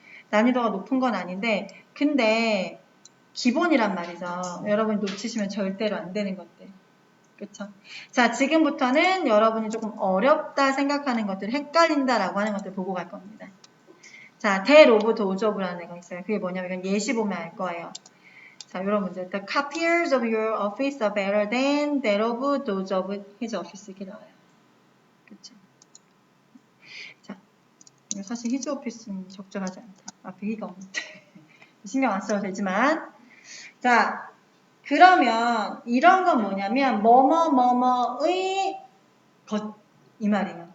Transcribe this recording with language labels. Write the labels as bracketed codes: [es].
[ko] 난이도가 높은 건 아닌데, 근데 기본이란 말이죠. 여러분이 놓치시면 절대로 안 되는 것들. 그쵸? 자, 지금부터는 여러분이 조금 어렵다 생각하는 것들, 헷갈린다라고 하는 것들 보고 갈 겁니다. 자, that of those of라는 거 있어요. 그게 뭐냐면 이건 예시 보면 알 거예요. 자, 이런 문제. [en] The copiers of your office are better than that of those of his office. [ko] 이렇게 나와요. 그쵸? 자, 사실 his office는 적절하지 않다. 앞에 이가 없는데. 신경 안 써도 되지만. 자, 그러면 이런 건 뭐냐면 뭐뭐뭐뭐의 것 이 말이에요.